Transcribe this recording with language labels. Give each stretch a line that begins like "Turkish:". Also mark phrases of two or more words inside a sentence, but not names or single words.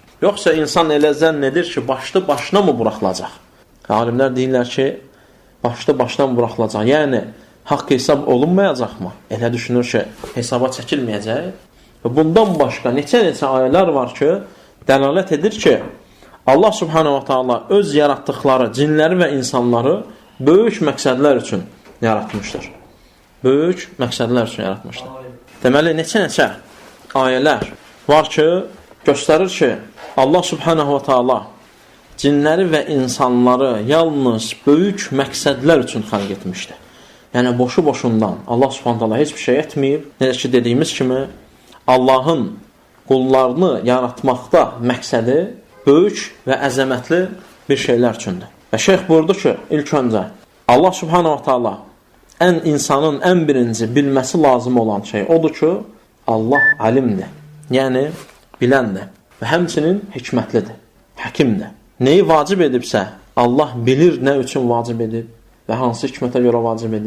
Azerbaijani: Yoxsa insan elə zənn edir ki, başlı başına mı buraxılacaq? Alimlər deyirlər ki, başlı başdan buraxılacaq. Yəni, haqq hesab olunmayacaqmı? Elə düşünür ki, hesaba çəkilməyəcək. Və bundan başqa neçə ayələr var ki, dəlalət edir ki, Allah
Arabic: سبحانه وتعالى
Azerbaijani: öz yaratdıqları cinləri və insanları böyük məqsədlər üçün yaratmışdır. Böyük məqsədlər üçün yaratmışdır. Deməli, neçə ayələr var ki, göstərir ki, Allah
Arabic: سبحانه وتعالى
Azerbaijani: cinləri və insanları yalnız böyük məqsədlər üçün xəlq etmişdir. Yəni, boşu-boşundan Allah
Arabic: سبحانه وتعالى
Azerbaijani: heç bir şey etməyib. Necə ki, dediyimiz kimi, Allahın qullarını yaratmaqda məqsədi böyük və əzəmətli bir şeylər üçündür. Və şeyx buyurdu ki, ilk öncə Allah
Arabic: سبحانه وتعالى
Azerbaijani: insanın ən birinci bilməsi lazım olan şey odur ki, Allah alimdir, yəni biləndir və həmçinin hikmətlidir, həkimdir. Neyi vacib edibsə, Allah bilir nə üçün vacib edib və hansı hikmətə görə vacib edib.